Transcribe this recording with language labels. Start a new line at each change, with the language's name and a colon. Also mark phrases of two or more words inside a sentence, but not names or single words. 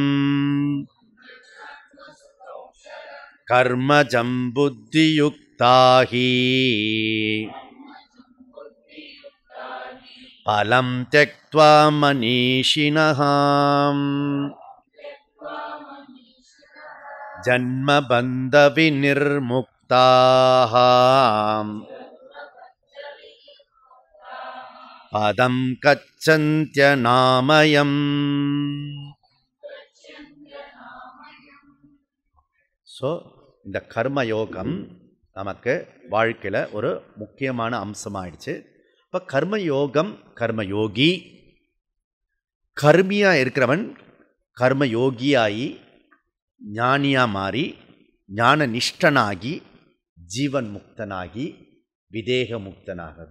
Sanskrit: कर्मजं बुद्धियुक्ता हि फलं त्यक्त्वा मनीषिणः जन्मबन्धविनिर्मुक्ताः पदं गच्छन्त्यनामयम्.
Tamil: ஸோ இந்த கர்மயோகம் நமக்கு வாழ்க்கையில் ஒரு முக்கியமான அம்சமாயிடுச்சு. இப்போ கர்மயோகம், கர்மயோகி, கர்மியாக இருக்கிறவன் கர்மயோகியாகி ஞானியாக மாறி ஞான நிஷ்டனாகி ஜீவன் முக்தனாகி விதேக முக்தனாகிறது.